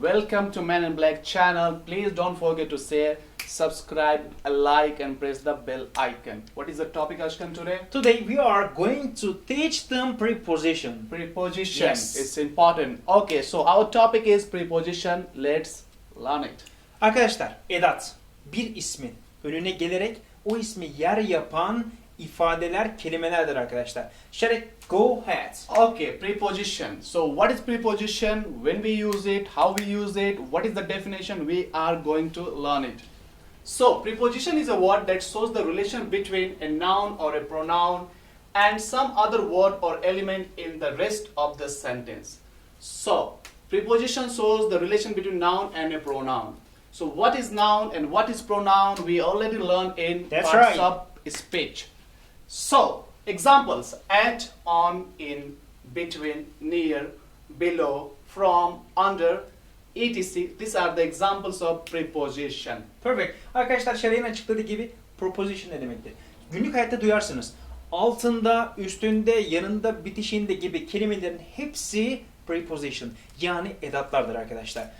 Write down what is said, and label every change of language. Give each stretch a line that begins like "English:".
English: Welcome to Men in Black channel. Please don't forget to share, subscribe, like and press the bell icon. What is the topic Ashkan today? Today we are going to teach them preposition. Preposition. Yes. It's important. Okay, so our topic is preposition. Let's learn it.
Turkish: Arkadaşlar, edat bir ismin önüne gelerek o ismi yer yapan ifadeler, kelimelerdir arkadaşlar.
English: Şarek, go ahead. Okay, preposition. So what is preposition? When we use it? How we use it? What is the definition? We are going to learn it. So preposition is a word that shows the relation between a noun or a pronoun and some other word or element in the rest of the sentence. So preposition shows the relation between noun and a pronoun. So what is noun and what is pronoun? We already learned in That's parts right. of speech. So examples: at, on, in, between, near, below, from, under, etc. These are the examples of preposition. Perfect.
Turkish: Arkadaşlar, Şarek'in açıkladığı gibi preposition ne demektir? Günlük hayatta duyarsınız. Altında, üstünde, yanında, bitişinde gibi kelimelerin hepsi preposition, yani edatlardır arkadaşlar.